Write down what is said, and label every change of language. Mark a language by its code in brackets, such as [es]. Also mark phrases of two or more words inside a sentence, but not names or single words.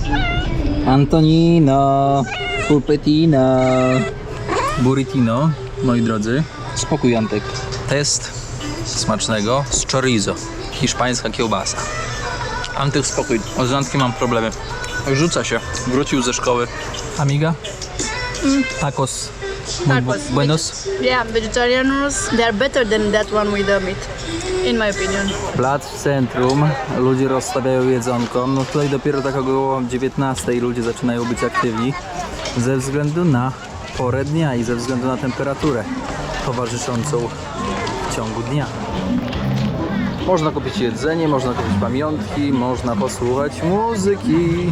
[pl] Antonino, pulpetino, burritino, moi drodzy. Spokój, Antek. Test smacznego z chorizo. Hiszpańska kiełbasa. Antek, spokój. Z Antkiem mam problemy. Rzuca się. Wrócił ze szkoły. [es] Amiga? Tacos. Tacos. Buenos. [en] Yeah, vegetarianos, they are better than that one with the meat, in my opinion. [pl] Plac w centrum, ludzie rozstawiają jedzonko. No tutaj dopiero tak około 19 ludzie zaczynają być aktywni ze względu na porę dnia i ze względu na temperaturę towarzyszącą w ciągu dnia. Można kupić jedzenie, można kupić pamiątki, można posłuchać muzyki.